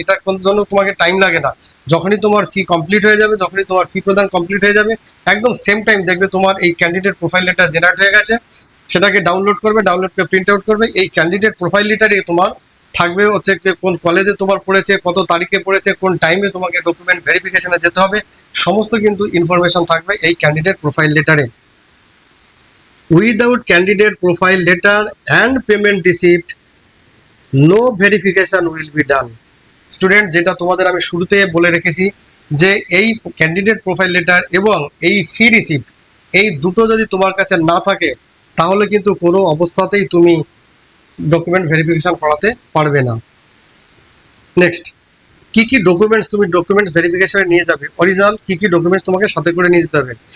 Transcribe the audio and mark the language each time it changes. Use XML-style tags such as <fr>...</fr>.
<bn>এটা কোন জন্য তোমাকে টাইম লাগে না। যখনই তোমার ফি কমপ্লিট হয়ে যাবে, যখনই তোমার ফি প্রদান কমপ্লিট হয়ে যাবে, একদম সেম টাইম দেখবে তোমার এই ক্যান্ডিডেট প্রোফাইল লেটার জেনারেট হয়ে গেছে। সেটাকে ডাউনলোড করবে, ডাউনলোড করে প্রিন্ট আউট করবে। এই ক্যান্ডিডেট প্রোফাইল লেটারে তোমার থাকবে হচ্ছে কোন কলেজে তোমার পড়েছে, কত তারিখে পড়েছে, কোন টাইমে তোমাকে ডকুমেন্ট ভেরিফিকেশনে যেতে হবে, সমস্ত কিন্তু ইনফরমেশন থাকবে এই candidate profile লেটারে।</bn> <en>Without candidate profile letter and payment receipt, no verification will be done.</en> <bn>Student, যেটা তোমাদের আমি শুরুতে বলে রেখেছি, যে এই ক্যান্ডিডেট প্রোফাইল লেটার এবং এই ফি রিসিপ্ট, এই দুটো যদি তোমার কাছে না থাকে, তাহলে কিন্তু কোনো অবস্থাতেই তুমি ডকুমেন্ট ভেরিফিকেশন করাতে পারবে না। নেক্সট, কি কি ডকুমেন্টস তুমি ডকুমেন্টস ভেরিফিকেশনে নিয়ে যাবে, অরিজিনাল কি কি ডকুমেন্টস তোমাকে সাথে করে নিয়ে যেতে হবে।</bn>